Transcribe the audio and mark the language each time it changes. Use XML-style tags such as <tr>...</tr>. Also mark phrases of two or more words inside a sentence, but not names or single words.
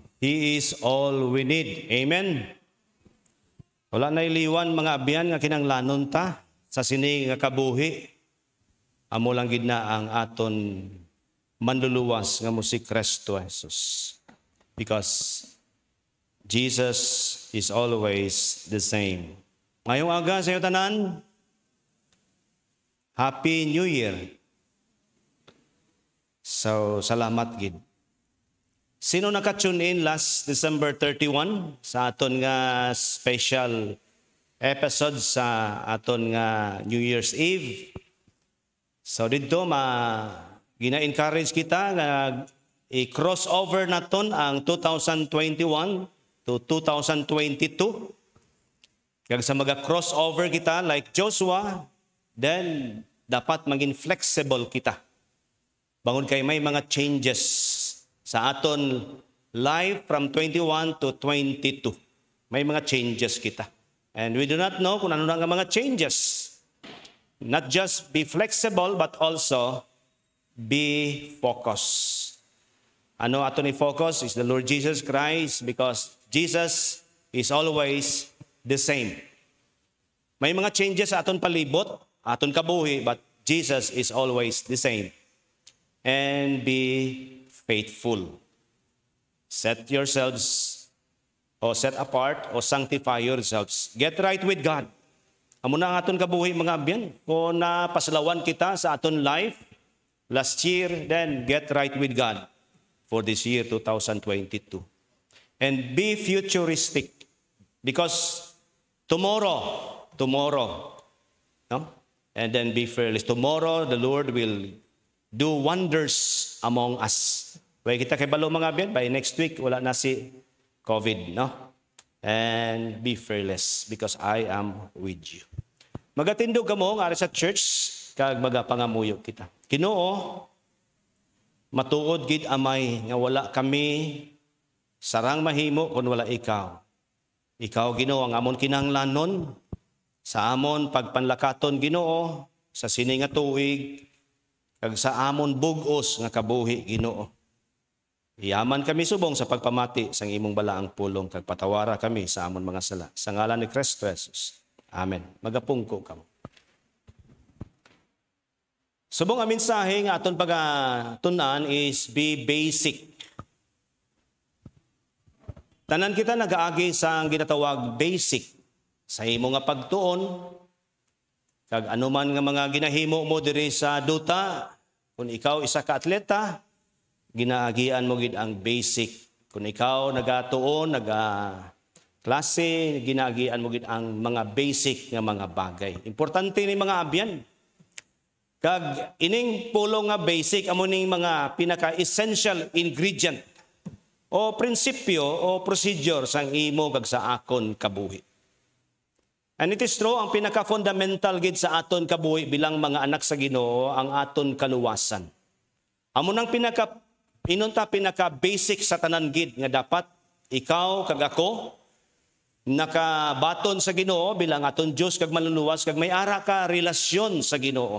<en>He is all we need. Amen?</en> <hil>Wala na iliwan mga abyan nga kinanglanon ta sa sini nga kabuhi. Amo lang gid na ang aton manluluwas nga mo si Kristo Jesus.</hil> <en>Because Jesus is always the same.</en> <hil>Ngayong aga sa iyo tanan,</hil> <en>Happy New Year.</en> <hil>So, salamat gid. Sino naka-</hil> <en>tune in last December 31</en> <hil>sa aton nga</hil> <en>special episode</en> <hil>sa aton nga</hil> <en>New Year's Eve?</en> <hil>So, dito gina-encourage kita nga i-crossover naton ang 2021 to 2022. Kag sa maga-crossover kita like Joshua, then dapat maging flexible kita. Bangon kay may mga changes sa aton life from 21 to 22. May mga changes kita.</hil> <en>And we do not know</en> <hil>kung ano na nga mga changes.</hil> <en>Not just be flexible, but also be focused.</en> <hil>Ano aton i-focus</hil> <en>is the Lord Jesus Christ, because Jesus is always the same.</en> <hil>May mga changes sa aton palibot, aton kabuhi,</hil> <en>but Jesus is always the same. And be faithful. Set yourselves, o set apart, o sanctify yourselves. Get right with God.</en> <hil>Amo na ang aton kabuhi mga abyan. Kung napaslawan kita sa aton</hil> <en>life last year, then get right with God for this year 2022. And be futuristic, because tomorrow, no? And then be fearless. Tomorrow, the Lord will do wonders among us.</en> <hil>Kaya kita kay balo mga abyan,</hil> <en>by next week,</en> <hil>wala na si COVID, no?</hil> <en>And be fearless, because I am with you.</en> <hil>Magatindog ka mo, nga sa church, kag magapangamuyo kita. Ginoo, matuod gid amay, nga wala kami sarang mahimo kung wala ikaw. Ikaw, Ginoo, ang amon kinahanglanon, sa amon pagpanlakaton, Ginoo, sa sini nga tuig, kag sa amon bugos nga kabuhi, Ginoo. Iyaman kami subong sa pagpamati sang imong balaang pulong, kag patawara kami sa amon mga sala. Sa ngalan ni Kristo Jesus. Amen. Magapungko kamo. Subong ang mensahe nga aton pagatunan</hil> <en>is be basic.</en> <hil>Tanan kita nagaagi sa ginatawag basic. Sa imo nga pagtuon, Kag anuman nga mga ginahimo mo diri sa duta, kung ikaw isa ka atleta, ginaagian mo gid ang basic. Kung ikaw nagatuon, klase, ginaagian mo gid ang mga basic nga mga bagay. Importante ni mga abyan. Kag ining pulong nga basic amo ning mga</hil> <en>pinaka-essential ingredient</en> <hil>o prinsipyo o procedure sang imo kag sa akon kabuhi.</hil> <en>And it is true,</en> <hil>ang pinaka-fundamental gid sa aton kabuhi bilang mga anak sa Ginoo ang aton kaluwasan. Amo nang pinaka-basic sa tanan gid nga dapat ikaw kag ako nakabaton sa Ginoo bilang aton Dios kag manluluwas kag may ara ka relasyon sa Ginoo.</hil>